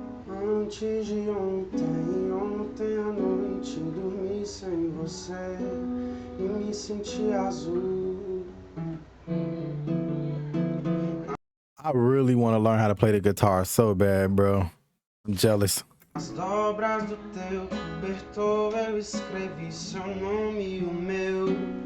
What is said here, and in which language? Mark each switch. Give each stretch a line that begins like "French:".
Portuguese: Antes de ontem à noite dormi sem você e me senti azul.
English: I really want to learn how to play the guitar so bad, bro. I'm jealous.
Portuguese: As dobras do teu cobertor eu escrevi seu nome e o meu.